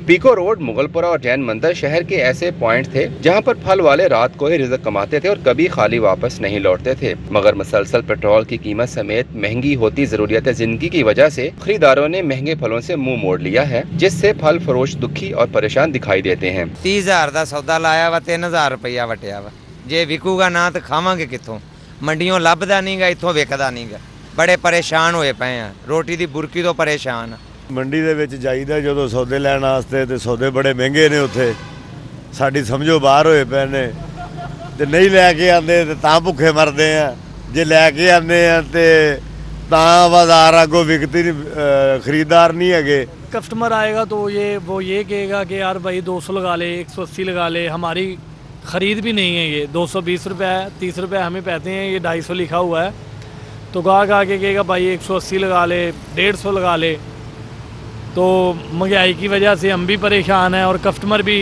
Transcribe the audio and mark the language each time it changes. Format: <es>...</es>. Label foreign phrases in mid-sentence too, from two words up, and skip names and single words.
<ur>پیکو روڈ، مغل پورہ اور جین مندر شہر کے ایسے پوائنٹ تھے جہاں پر پھل والے رات کو ہی رزق کماتے تھے اور کبھی خالی واپس نہیں لوٹتے تھے. مگر مسلسل پیٹرول کی قیمت سمیت مہنگی ہوتی ضروریات زندگی کی وجہ سے خریداروں نے مہنگے پھلوں سے منہ موڑ لیا ہے، جس سے پھل فروش دکھی اور پریشان دکھائی دیتے ہیں.</ur> <pa>30,000 کا سودا لایا وا 3,000 روپیہ وٹیا وا، جے وکو گا نا تو کھاواں گے کتھوں، منڈیوں لبھدا نہیں گا، ایتھوں وکدا نہیں گا. بڑے پریشان ہوئے پے ہیں، روٹی دی برکی تو پریشان. منڈی دے وچ جائیدا جدوں سودے لین واسطے تے سودے بڑے مہنگے نے، اوتھے ساڈی سمجھوں باہر ہوئے پے نے، تے نہیں لے کے آندے تے تاں بھکھے مردے آ، جے لے کے آندے آ تے تاں بازار اگوں وکدی نہیں، خریدار نہیں ہے.</pa> <ur>کسٹمر آئے گا تو وہ یہ کہے گا کہ یار بھائی 200 لگا لے، 180 لگا لے، ہماری خرید بھی نہیں ہے، یہ 220 روپے ہے، 30 روپے ہمیں پیتے ہیں، یہ 250 لکھا ہوا ہے، تو گاہک آ کے کہے گا بھائی 180 لگا لے، 150 لگا لے، تو مہنگائی کی وجہ سے ہم بھی پریشان ہیں اور کسٹمر بھی.</ur>